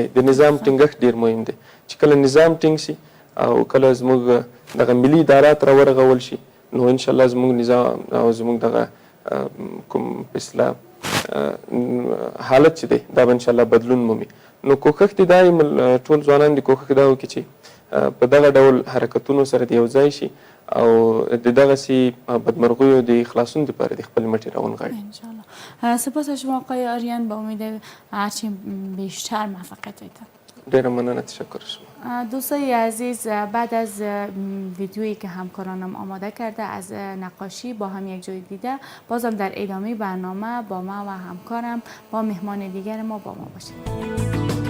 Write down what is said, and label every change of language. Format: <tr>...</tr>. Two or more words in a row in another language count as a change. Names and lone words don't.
<ps>د نظام ټینګښت ډېر مهم دی چې کله نظام ټینګ سي او کله زموږ دغه ملي ادارات راورغول شي، نو انشاءالله زموږ نظام او زموږ دغه کوم په اصطلاح حالت چې دی دا به انشاءالله بدلون مومي. نو کوښښ دې دا ټول ځوانان دې کوښښ دا وکړي چې په دغه ډول حرکتونو سره د یو ځای شي او د دغسې بدمرغیو د خلاصون دپاره د خپل مټې راونغاړي. انشاءالله.</ps> <fa>سپاس از شما آقای آریان، به امید هرچی بیشتر موفقیت دارید.</fa> <ps>ډیره مننه،</ps> <fa>تشکر شما. دوستای عزیز، بعد از ویدیویی که همکارانم آماده کرده از نقاشی با هم یک جای دیده، بازم در ادامه برنامه با ما و همکارم با مهمان دیگر ما با ما باشید.</fa>